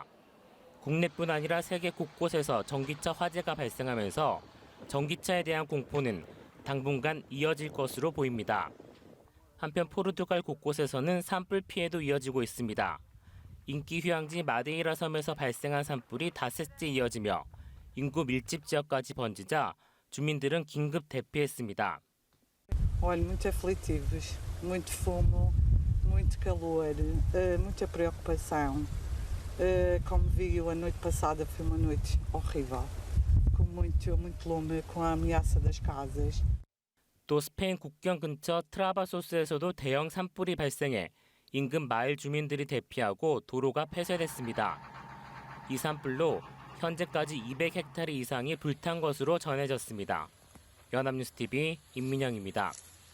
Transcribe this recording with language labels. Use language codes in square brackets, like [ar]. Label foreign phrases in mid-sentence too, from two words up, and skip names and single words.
[ko] 국내뿐 아니라 세계 곳곳에서 전기차 화재가 발생하면서 전기차에 대한 공포는 당분간 이어질 것으로 보입니다. 한편 포르투갈 곳곳에서는 산불 피해도 이어지고 있습니다. 인기 휴양지 마데이라 섬에서 발생한 산불이 닷새째 이어지며 인구 밀집 지역까지 번지자 주민들은 긴급 대피했습니다. [pt] Olha, muito aflitivos, muito fumo, muito calor, muita preocupação. Como viu, a noite passada foi uma noite horrível, com muito lume, com a ameaça das casas. [ko] 또 스페인 국경 근처 트라바소스에서도 대형 산불이 발생해 인근 마을 주민들이 대피하고 도로가 폐쇄됐습니다. 이 산불로 현재까지 200헥타르 이상이 불탄 것으로 전해졌습니다. 연합뉴스TV 임민영입니다.